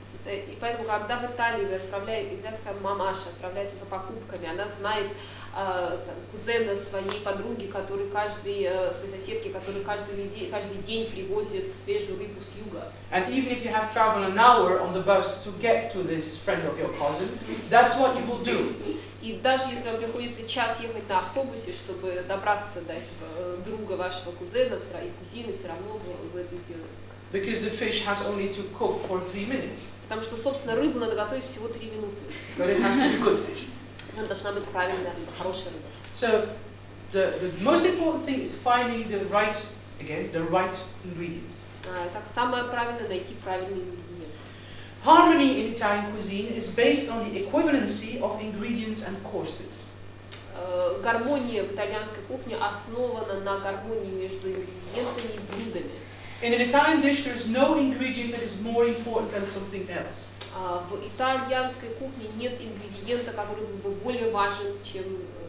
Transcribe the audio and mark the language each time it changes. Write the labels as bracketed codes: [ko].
[ru] И поэтому, когда в Италии итальянская мамаша отправляется за покупками, она знает кузена своей подруги, своей соседки, который каждый день привозит свежую рыбу с юга. [en] And even if you have traveled an hour on the bus to get to this friend of your cousin, that's what you will do. [ru] И даже если вам приходится час ехать на автобусе, чтобы добраться до этого друга вашего кузена и кузины, все равно вы это делаете. [en] because the fish has only to cook for 3 minutes. [ru] Потому что, собственно, рыбу надо готовить всего 3 минуты. [en] But it has to be good fish. [ru] Она должна быть правильная рыба, хорошая рыба. [en] So the most important thing is finding the right ingredients. [ru] Итак, самое правильное — найти правильные ингредиенты. [en] Harmony in Italian cuisine is based on the equivalency of ingredients and courses. [ru] Гармония в итальянской кухне основана на гармонии между ингредиентами и блюдами. [en] In an Italian dish, there is no ingredient that is more important than something else. [ru] В итальянской кухне нет ингредиента, который был бы более важен, чем другие.